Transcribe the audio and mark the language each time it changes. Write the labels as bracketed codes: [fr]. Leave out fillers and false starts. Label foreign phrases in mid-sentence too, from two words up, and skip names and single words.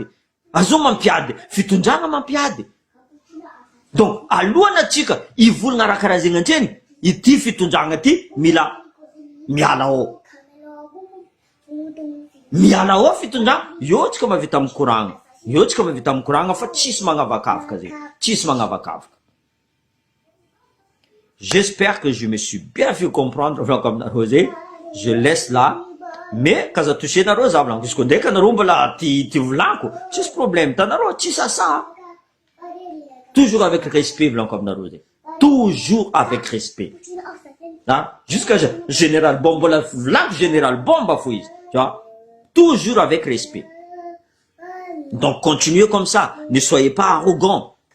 [mg] Azo mampiady, fitondrana mampiady. Donc, alohana atsika ivolagna raha karaha zegny antreny, ity fitondragna ty mila miala ao. Miala ao fitondragna, io tsika mavita amin'ny koragna. Io tsika mavita amin'ny koragna fa tsisy magnavakavaka zegny. Tsisy magnavakavaka. [fr] J'espère que je me suis bien fait comprendre comme nareo. Je laisse là. Mais kaza touché [mg] nareo za volagno. Izy koa ndraiky nareo mbola ty volagno, tsisy problème. Tanareo tsisy asa. [fr] Toujours avec respect, comme nareo. Toujours avec respect. Jusqu'à Général Bomba, la volagno Général Bomba fouille. Tu vois? Toujours avec respect. Donc continuez comme ça. Ne soyez pas arrogants.